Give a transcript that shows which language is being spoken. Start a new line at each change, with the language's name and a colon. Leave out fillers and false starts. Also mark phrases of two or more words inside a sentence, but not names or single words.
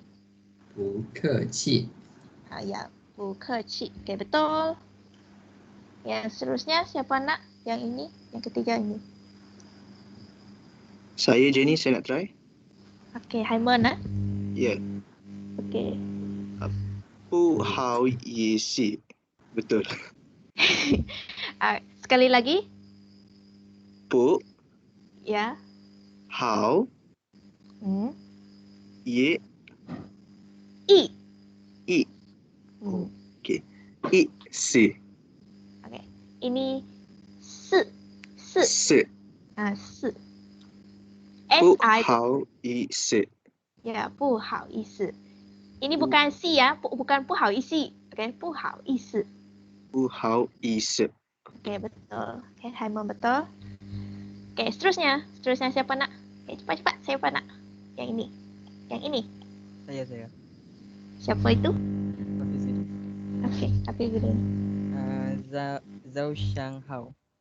Chinese: Pukeci.
Malay: Ya, Pukeci. Okey, betul. Yang seterusnya siapa nak? Yang ini, yang ketiga ini. Saya Jenny, saya nak try. Okey, Haiman Ya. Okey.
Chinese: 不好意思.
Malay: Betul. Sekali lagi.
Chinese: Bu,
Malay: Ya.
Chinese: hao, Ye. I. I. Okey. I. Si.
Malay: Okey. Ini si. Si.
Chinese: Si. Si. Bu S-I. hao yi si.
Malay: Ya,
Chinese: 不好意思.
Malay: Ini bukan si ya, bukan
Chinese: 不好意思. Okey, 不好意思. Bu hao yi si.
Malay: Okey, betul. Okey, Haimon betul. Okey, seterusnya. Seterusnya siapa nak? Okey, cepat-cepat. Siapa nak? Yang ini. Yang ini. Saya. Siapa itu? Hafiz itu. Okey, tapi dulu. Zhao Xianghao.